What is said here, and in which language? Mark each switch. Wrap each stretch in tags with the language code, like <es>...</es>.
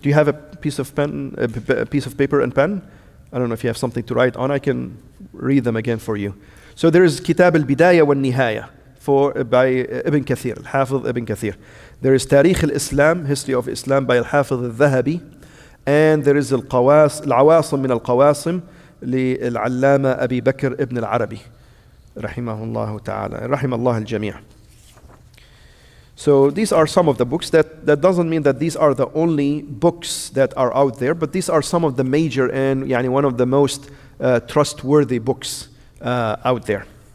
<en>Do you have a piece of paper and pen? I don't know if you have something to write on. I can read them again for you. So there is Kitab al-Bidaya wal-Nihaya by Ibn Kathir, Al-Hafiz Ibn Kathir. There is Tarikh al-Islam, History of Islam by Al-Hafiz al-Dhahabi. And there is</en> <ar>العواصم من القواسم للعلامة أبي بكر ابن العربي رحمه الله تعالى رحم الله الجميع.</ar> <en>So these are some of the books. That doesn't mean that these are the only books that are out there, but these are some of the major and one of the most trustworthy books out there.</en>